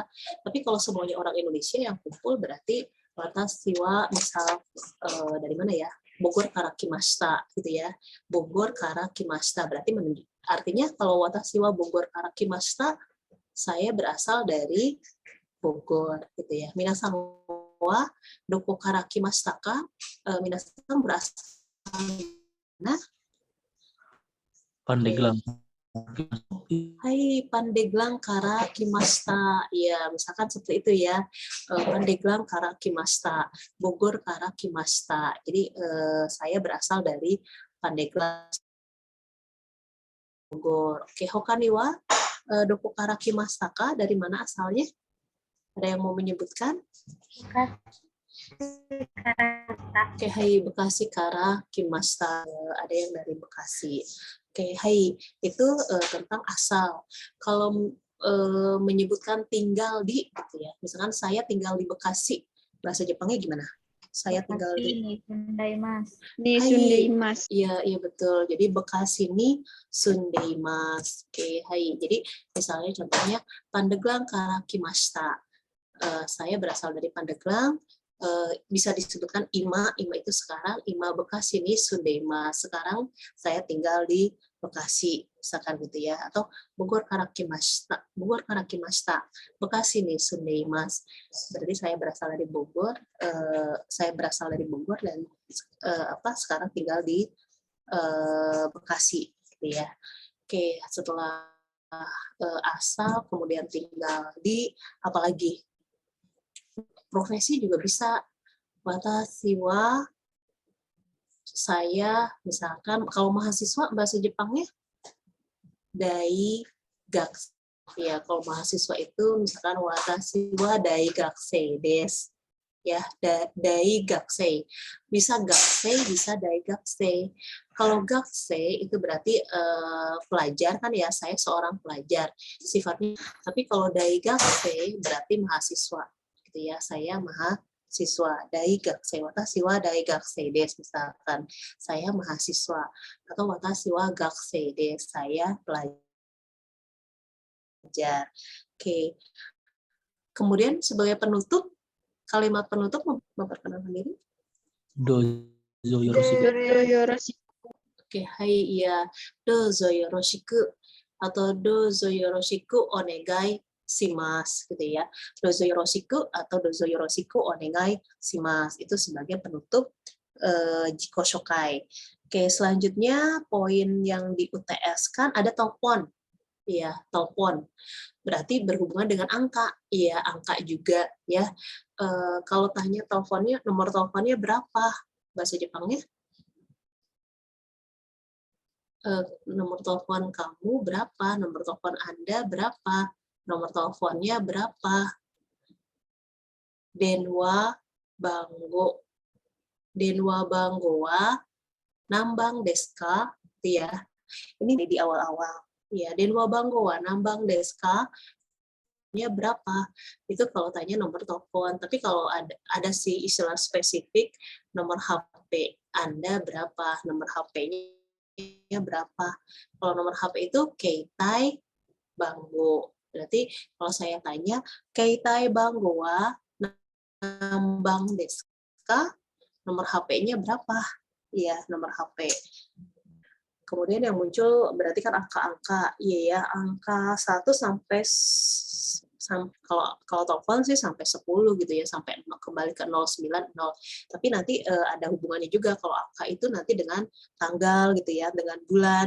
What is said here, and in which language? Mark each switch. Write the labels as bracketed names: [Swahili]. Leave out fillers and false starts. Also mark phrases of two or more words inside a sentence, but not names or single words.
[Indonesian] Tapi kalau semuanya orang Indonesia yang kumpul berarti [Japanese] 私は [Indonesian] misal dari mana ya? [Japanese] Bogor から来ました [Indonesian] gitu ya. [Japanese] Bogor から来ました [Indonesian] berarti artinya kalau [Japanese] 私は Bogor から来ました, [Indonesian] saya berasal dari Bogor gitu ya. [Japanese] 皆さんはどこから来ましたか? [Indonesian] Minasan berasal nah, Pandeglang. [Japanese] Hai Pandeglang kara kimashita. [Indonesian] Ya, misalkan seperti itu ya. [Japanese] Pandeglang kara kimashita, Bogor kara kimashita. [Indonesian] Jadi saya berasal dari Pandeglang Bogor. Oke, [Japanese] ほかにはどこから来ましたか? [Indonesian] Dari mana asalnya? Ada yang mau menyebutkan? [Japanese] Oke, はい Bekasi から来ました. [Indonesian] Ada yang dari Bekasi. Oke, hai itu tentang asal. Kalau menyebutkan tinggal di, gitu ya. Misalkan saya tinggal di Bekasi, bahasa Jepangnya gimana? Saya tinggal di Di [Japanese] Hai. Sundeimas. [Indonesian] Iya, iya betul. Jadi Bekasi ini Sundeimas. Oke, hai. Jadi misalnya contohnya [Japanese] Pandeglang kara kimashita. [Indonesian] Saya berasal dari Pandeglang. Bisa disebutkan Ima itu sekarang, [Japanese] 今 Bekasi に住んでいます. [Indonesian] Sekarang saya tinggal di Bekasi, misalkan gitu ya. [Japanese] Atau Bogor から来ました, Bekasi に住んでいます. [Indonesian] Berarti saya berasal dari Bogor, dan sekarang tinggal di Bekasi gitu ya. Oke, setelah asal kemudian tinggal di, apalagi profesi juga bisa. [Japanese] 私は, [Indonesian] saya, misalkan kalau mahasiswa bahasa Jepangnya daigakse. Ya, kalau mahasiswa itu misalkan [Japanese] 私は大学生です. [Indonesian] Ya, daigakse. Bisa gakse, bisa daigakse. Kalau gakse itu berarti pelajar kan ya, saya seorang pelajar sifatnya. Tapi kalau daigakse berarti mahasiswa. Gitu ya, saya mahasiswa. [Japanese] 大学生、私は大学生です, [Indonesian] misalkan saya mahasiswa, atau [Japanese] 私は学生です, [Indonesian] saya pelajar. Oke. Kemudian sebagai penutup, kalimat penutup memperkenalkan diri. [Japanese] どうぞよろしく. [Indonesian] Oke, hai, iya. [Japanese] どうぞよろしく [Indonesian] atau [Japanese] どうぞよろしくお願いします [Indonesian] gitu ya. [Japanese] どうぞよろしく [Indonesian] atau [Japanese] どうぞよろしくお願いします [Indonesian] itu sebagai penutup [Japanese] 自己紹介. [Indonesian] Oke, selanjutnya poin yang di UTS kan ada telepon. Iya, telepon. Berarti berhubungan dengan angka. Iya, angka juga ya. Kalau tanya teleponnya, nomor teleponnya berapa? Bahasa Jepangnya? Nomor telepon kamu berapa? Nomor telepon Anda berapa? Nomor teleponnya berapa? [Japanese] 電話番号. 電話番号は何番ですか? [Indonesian] Itu ya. Ini di awal-awal. [Japanese] Ya, 電話番号は何番ですか? [Indonesian] Nya berapa? Itu kalau tanya nomor telepon. Tapi kalau ada sih istilah spesifik, nomor HP Anda berapa? Nomor HP-nya berapa? Kalau nomor HP itu [Japanese] 携帯番号. [Indonesian] Berarti kalau saya tanya, [Japanese] 携帯番号は何番ですか? [Indonesian] Nomor HP-nya berapa? Iya, nomor HP. Kemudian yang muncul berarti kan angka-angka. Iya ya, angka 1 sampai kalau telepon sih sampai 10 gitu ya, sampai kembali ke 090. Tapi nanti ada hubungannya juga kalau angka itu nanti dengan tanggal gitu ya, dengan bulan.